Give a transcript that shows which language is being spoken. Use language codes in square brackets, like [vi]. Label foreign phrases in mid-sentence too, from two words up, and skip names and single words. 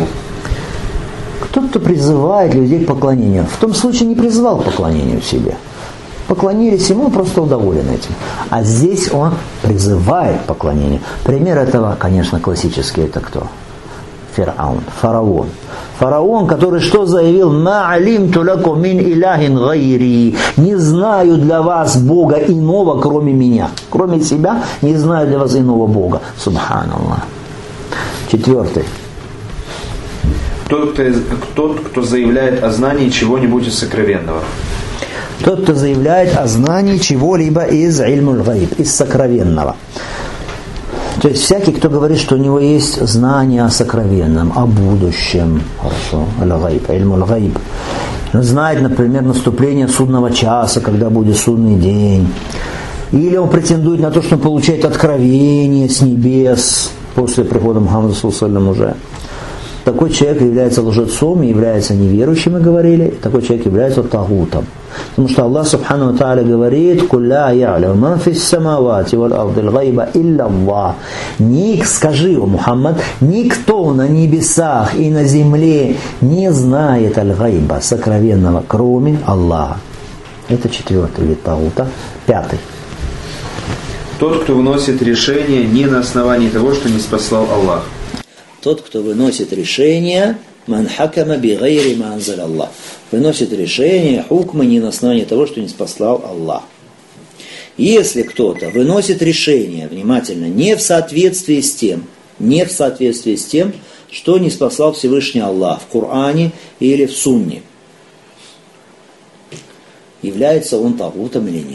[ru] Тот, кто призывает людей к поклонению. В том случае не призывал к поклонению себе. Поклонились Ему, просто удоволен этим. А здесь он призывает к поклонению. Пример этого, конечно, классический. Это кто? Фараон. Фараон, который что заявил? [ar] «ما علمت لكم من إله غيري». [ru] Не знаю для вас Бога иного, кроме меня. Кроме себя не знаю для вас иного Бога. Субханаллах. Четвертый. Тот, кто заявляет о знании чего-нибудь из сокровенного. Тот, кто заявляет о знании чего-либо из [ar] علم الغيب, [ru] из сокровенного. То есть всякий, кто говорит, что у него есть знание о сокровенном, о будущем, хорошо, [ar] الغيب علم الغيب, [ru] он знает, например, наступление судного часа, когда будет судный день, или он претендует на то, что он получает откровение с небес после прихода Мухаммада ﷺ уже. Такой человек является лжецом и является неверующим, мы говорили, такой человек является тагутом. Потому что Аллах [ar] سبحانه وتعالى [ru] говорит: [ar] «قل لا يعلم من في السماوات والأرض الغيب إلا الله». [ru] Скажи, о Мухаммад, никто на небесах и на земле не знает аль-гайба, сокровенного, кроме Аллаха. Это четвертый вид тагута. Пятый. Тот, кто выносит решение не на основании того, что не спаслал Аллах. Тот, кто выносит решение, [ar] من حكم بغير ما أنزل الله, [ru] выносит решение, хукма, не на основании того, что не спаслал Аллах. Если кто-то выносит решение, внимательно, не в соответствии с тем, что не спаслал Всевышний Аллах в Коране или в Сунне, является он тагутом или нет?